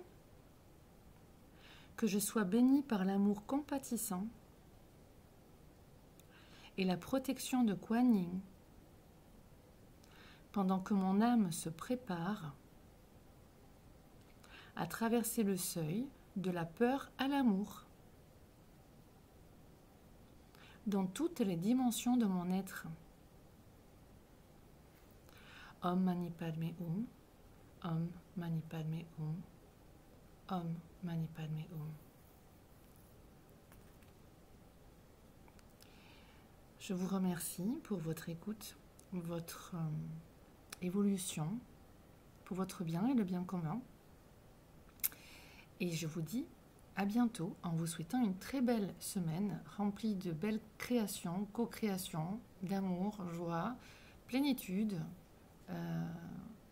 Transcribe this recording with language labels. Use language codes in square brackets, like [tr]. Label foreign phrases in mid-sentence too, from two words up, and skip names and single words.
[fr] Que je sois béni par l'amour compatissant et la protection de Kuan Yin pendant que mon âme se prépare à traverser le seuil de la peur à l'amour dans toutes les dimensions de mon être. [sa] ॐ मणि पद्मे हूँ ॐ मणि पद्मे हूँ ॐ मणि पद्मे हूँ. [fr] Je vous remercie pour votre écoute, votre évolution, pour votre bien et le bien commun. Et je vous dis à bientôt en vous souhaitant une très belle semaine remplie de belles créations, co-créations, d'amour, joie, plénitude et réussite.